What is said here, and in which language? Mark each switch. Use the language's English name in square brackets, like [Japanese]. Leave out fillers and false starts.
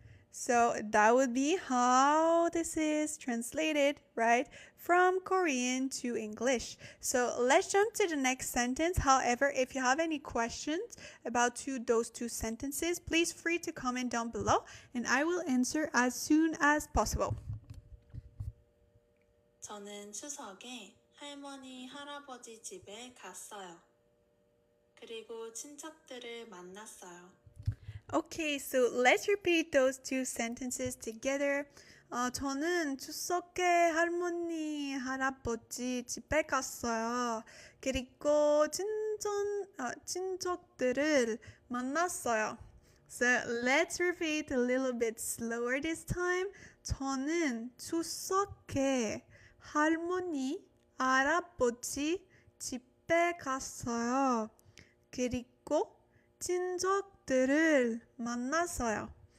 [English] So that would be how this is translated, right, from Korean to English. So let's jump to the next sentence. However, if you have any questions about those two sentences, please free to comment down below and I will answer as soon as possible. [Korean] 저는 추석에 할머니, 할아버지 집에 갔어요. 그리고 친척들을 만났어요. [English] Okay, so let's repeat those two sentences together. [Korean] 저는 추석에 할머니, 할아버지 집에 갔어요. 그리고 친척들을 만났어요. [English] So let's repeat a little bit slower this time. [Korean] 저는 추석에 할머니, 할아버지 집에 갔어요. 그리고 친척들을 만났어요.